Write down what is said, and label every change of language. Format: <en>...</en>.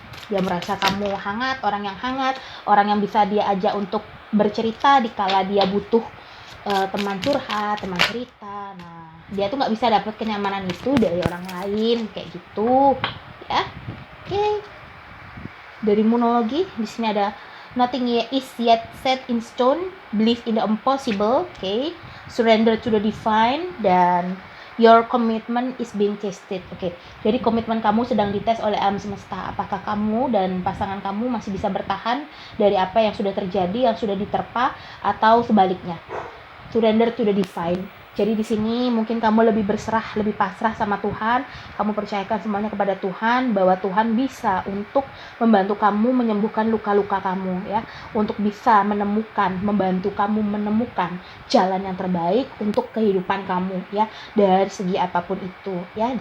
<id>Dia merasa kamu hangat, orang yang hangat, orang yang bisa dia ajak untuk bercerita dikala dia butuh teman curhat, teman cerita. Nah, dia tuh nggak bisa dapat kenyamanan itu dari orang lain kayak gitu ya. Oke. Dari monologi di sini ada</id> <en>nothing is yet set in stone, believe in the impossible, okay? Surrender to the divine,</en> <id>dan</id> <en>your commitment is being tested.</en> <id>Oke. Jadi komitmen kamu sedang dites oleh alam semesta. Apakah kamu dan pasangan kamu masih bisa bertahan dari apa yang sudah terjadi, yang sudah diterpa, atau sebaliknya?</id> <en>Surrender to the divine.</en> <id>Jadi di sini mungkin kamu lebih berserah, lebih pasrah sama Tuhan. Kamu percayakan semuanya kepada Tuhan, bahwa Tuhan bisa untuk membantu kamu menyembuhkan luka-luka kamu ya, untuk bisa membantu kamu menemukan jalan yang terbaik untuk kehidupan kamu ya, dari segi apapun itu ya.</id>